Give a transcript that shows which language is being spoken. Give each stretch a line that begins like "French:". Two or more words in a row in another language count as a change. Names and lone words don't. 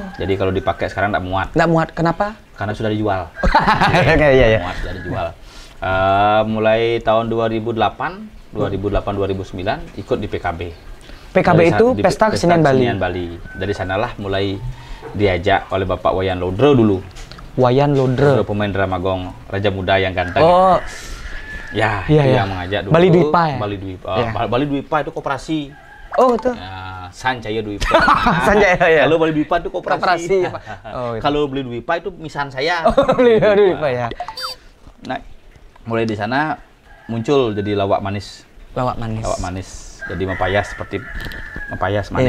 Indonesian: Jadi kalau dipakai sekarang nggak muat. Nggak muat, kenapa? Karena sudah dijual. Iya. Muat, sudah dijual. Mulai tahun 2008, 2009 ikut di PKB. PKB itu Pesta Kesenian Bali. Dari sanalah mulai diajak oleh Bapak Wayan Lodro dulu. Wayan Lodro, pemain drama gong, raja muda yang ganteng. Oh, ya, iya, itu iya. yang mengajak dulu. Bali Dwipa ya? Bali Dwipa itu koperasi. Oh, itu. Ya, Sanjaya Dwipa. Sanjaya, ya. Kalau Bali Dwipa itu koperasi. Oh, gitu. Kalau Bali Dwipa itu misan saya. Oh, Bali Dwipa ya. Nah, mulai di sana muncul jadi lawak manis. Lawak manis. Jadi mempayas seperti mempayas manis.